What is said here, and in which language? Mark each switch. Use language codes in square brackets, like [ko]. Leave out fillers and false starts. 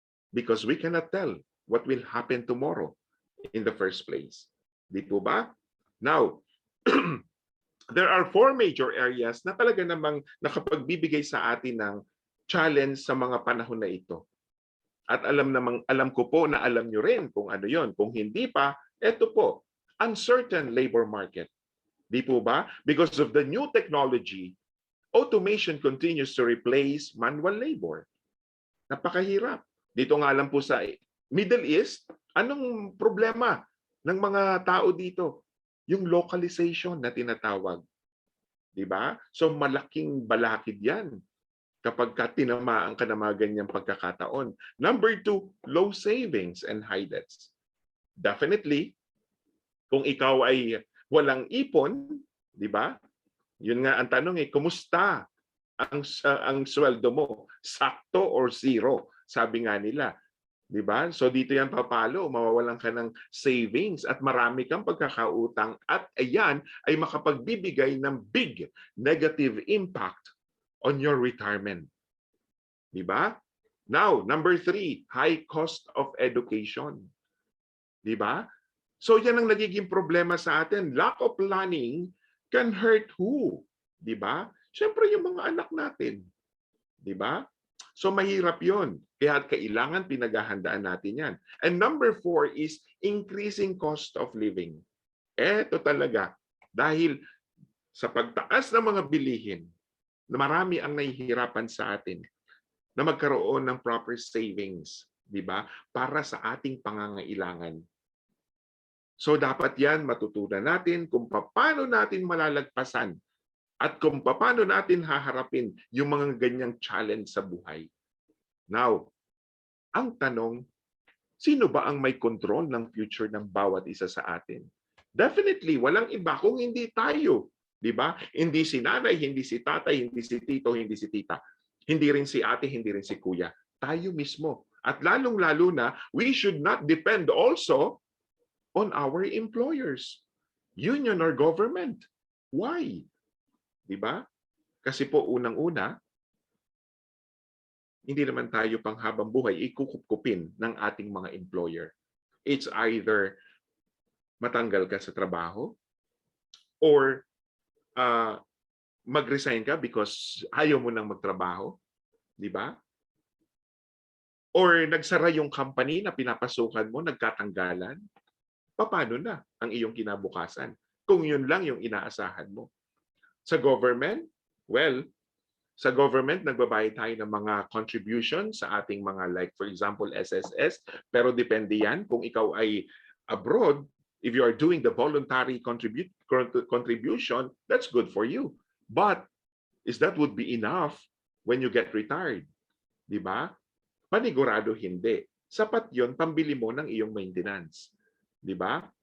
[en] Because we cannot tell what will happen tomorrow in the first place. [tl] Di po ba? [en] Now, there are 4 major areas [tl] na talaga namang nakapagbibigay sa atin ng challenge sa mga panahon na ito. At alam ko po na alam nyo rin kung ano yon. Kung hindi pa, eto po, [en] uncertain labor market. [tl] Di po ba? [en] Because of the new technology, automation continues to replace manual labor. [tl] Napakahirap. Dito nga lang po sa Middle East, anong problema ng mga tao dito? Yung localization na tinatawag. Di ba? So malaking balakid yan kapag tinamaan ka ng mga ganyang pagkakataon. [en] Number 2, low savings and high debts. [tl] Definitely, kung ikaw ay walang ipon, di ba? Yun nga ang tanong kumusta ang sweldo mo? Sakto or zero? Sabi nga nila. Di ba? So dito yan papalo, mawawalan ka ng savings at marami kang pagkakautang at ayan ay makapagbibigay ng [en] big negative impact on your retirement. [tl] Di ba? [en] Now, number 3, high cost of education. [tl] Di ba? So yan ang nagiging problema sa atin. [en] Lack of planning can hurt who? [tl] Di ba? Siyempre yung mga anak natin. Di ba? So mahirap yun. Kaya kailangan pinaghahandaan natin yan. [en] And number 4 is increasing cost of living. [tl] Ito talaga. Dahil sa pagtaas ng mga bilihin, marami ang nahihirapan sa atin na magkaroon ng proper savings, di ba? Para sa ating pangangailangan. So dapat yan matutunan natin kung paano natin malalagpasan at kung paano natin haharapin yung mga ganyang challenge sa buhay. Now, ang tanong, sino ba ang may control ng future ng bawat isa sa atin? Definitely, walang iba kung hindi tayo. Di ba? Hindi si nanay, hindi si tatay, hindi si tito, hindi si tita. Hindi rin si ate, hindi rin si kuya. Tayo mismo. At lalong-lalo na, [en] we should not depend also on our employers, union or government. Why? [tl] Di ba? Kasi po unang-una, hindi naman tayo pang habang buhay ikukupkupin ng ating mga employer. It's either matanggal ka sa trabaho or mag-resign ka because ayaw mo nang magtrabaho. Di ba? Or nagsara yung company na pinapasukan mo, nagkatanggalan. Paano na ang iyong kinabukasan? Kung yun lang yung inaasahan mo. Sa government, well, sa government, nagbabayad tayo ng mga contribution sa ating mga like, for example, SSS. Pero depende yan kung ikaw ay [en] abroad, if you are doing the voluntary contribution, that's good for you. But is that would be enough when you get retired? [tl] Di ba? Panigurado hindi. Sapat yon pambili mo ng iyong maintenance. Di ba?